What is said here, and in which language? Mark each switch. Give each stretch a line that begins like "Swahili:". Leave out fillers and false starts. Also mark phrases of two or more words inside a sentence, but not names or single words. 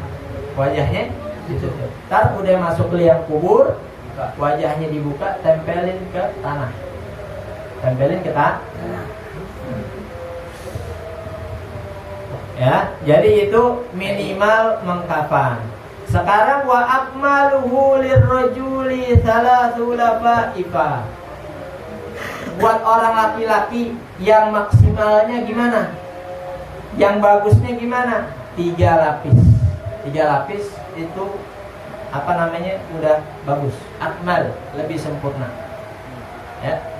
Indonesian: Ntar udah masuk ke liang kubur, wajahnya dibuka, tempelin ke tanah. Ya, jadi itu minimal mengkafan.
Arabic: Sekarang wa akmaluhu lirrajuli thalathu lafaifa.
Indonesian: Buat orang laki-laki yang maksimalnya gimana? Yang bagusnya gimana? 3 lapis. 3 lapis itu apa namanya? Udah bagus. Akmal, lebih sempurna. Ya.